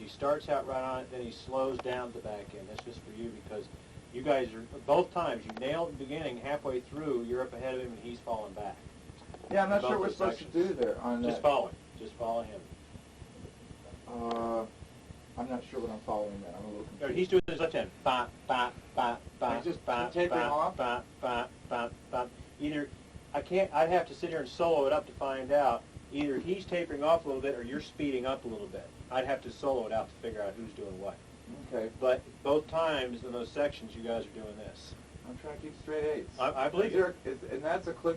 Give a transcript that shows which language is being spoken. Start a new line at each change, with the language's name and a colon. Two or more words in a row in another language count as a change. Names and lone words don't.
English: He starts out right on it, then he slows down the back end. That's just for you because you guys are, both times, you nailed the beginning, halfway through, you're up ahead of him and he's falling back. Yeah, I'm not Both sure what we're those supposed sections. to do there on Just that. follow him. Just follow him. I'm not sure what I'm following that. I'm a little No, confused. he's doing his left hand. Ba, ba, ba, ba, He's just ba, tapering ba, off? ba, ba, ba, ba. Either, I'd have to sit here and solo it up to find out. Either he's tapering off a little bit or you're speeding up a little bit. I'd have to solo it out to figure out who's doing what. Okay. But both times in those sections, you guys are doing this. I'm trying to keep straight eights. I believe you. And that's a click.